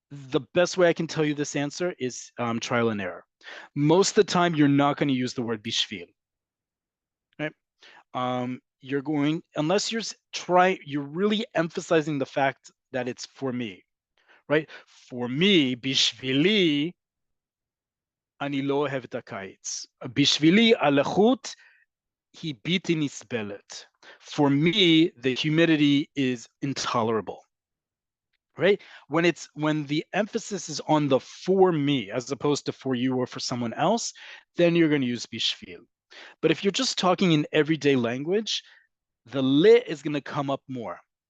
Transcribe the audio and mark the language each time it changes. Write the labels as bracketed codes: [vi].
[en] The best way I can tell you this answer is trial and error. Most of the time, you're not going to use the word bishvil. Right? You're going, unless you're really emphasizing the fact that it's for me, right? For me, [he] bishvili, אני לא אוהב את הקיץ. בשבילי, הלחות היא בלתי נסבלת. [en] For me, the humidity is intolerable. Right? When the emphasis is on the for me as opposed to for you or for someone else, then you're going to use bishvil. But if you're just talking in everyday language, the le is going to come up more.